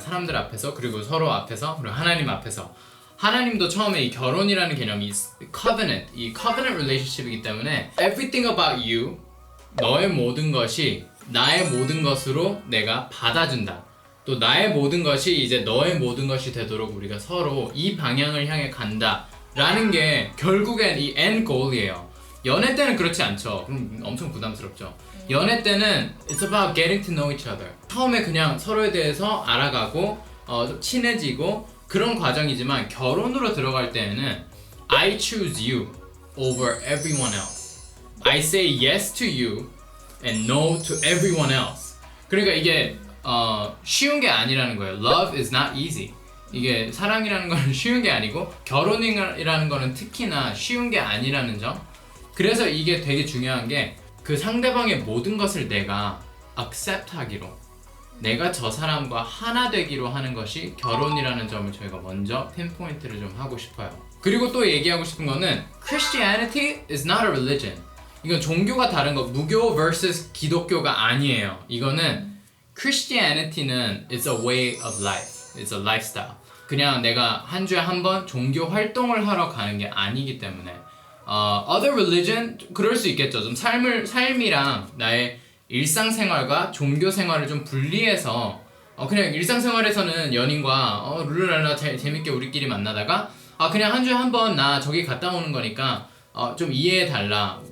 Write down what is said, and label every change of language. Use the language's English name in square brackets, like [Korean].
[Korean] 사람들 앞에서, 그리고 서로 앞에서, 그리고 하나님 앞에서. 하나님도 처음에 이 결혼이라는 개념이 covenant, 이 covenant relationship이기 때문에 [English] everything about you, [Korean] 너의 모든 것이 나의 모든 것으로 내가 받아준다. 또 나의 모든 것이 이제 너의 모든 것이 되도록 우리가 서로 이 방향을 향해 간다 라는 게 결국엔 이 end goal이에요. 연애 때는 그렇지 않죠. 그럼 엄청 부담스럽죠. 연애 때는 [English] it's about getting to know each other. [Korean] 처음에 그냥 서로에 대해서 알아가고 좀 친해지고 그런 과정이지만 결혼으로 들어갈 때에는 [English] I choose you over everyone else. I say yes to you and no to everyone else. [Korean] 그러니까 이게 쉬운 게 아니라는 거예요. [English] Love is not easy. [Korean] 이게 사랑이라는 건 쉬운 게 아니고 결혼이라는 거는 특히나 쉬운 게 아니라는 점. 그래서 이게 되게 중요한 게 그 상대방의 모든 것을 내가 accept 하기로, 내가 저 사람과 하나 되기로 하는 것이 결혼이라는 점을 저희가 먼저 핀포인트를 좀 하고 싶어요. 그리고 또 얘기하고 싶은 거는 [English] Christianity is not a religion. [Korean] 이건 종교가 다른 거, 무교 vs 기독교가 아니에요. 이거는 [English] Christianity는 it's a way of life. It's a lifestyle. [Korean] 그냥 내가 한 주에 한 번 종교 활동을 하러 가는 게 아니기 때문에 [English] other religion [Korean] 그럴 수 있겠죠. 좀 삶이랑 나의 일상생활과 종교생활을 좀 분리해서 그냥 일상생활에서는 연인과 룰루랄라 재밌게 우리끼리 만나다가 그냥 한 주에 한 번 나 저기 갔다 오는 거니까 좀 이해해달라.